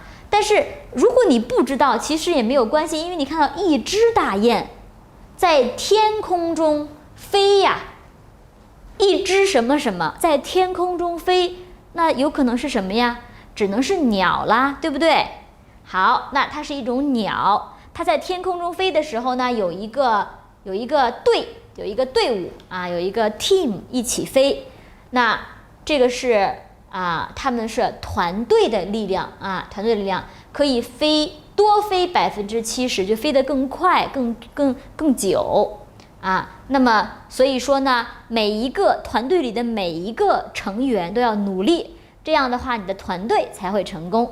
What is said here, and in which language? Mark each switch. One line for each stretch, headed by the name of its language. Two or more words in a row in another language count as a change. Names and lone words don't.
Chinese: 但是如果你不知道，其實也沒有關係，因為你看到一隻大雁在天空中飛呀，一隻什麼什麼在天空中飛，那有可能是什麼呀？只能是鳥啦，對不對？好，那它是一種鳥，它在天空中飛的時候呢，有一个队伍啊，有一個 team 一起飛。那這個是他們是團隊的力量啊，團隊的力量可以多飛70%，就飛得更快、更久啊。那麼所以說呢，每一個團隊裡的每一個成員都要努力，這樣的話你的團隊才會成功。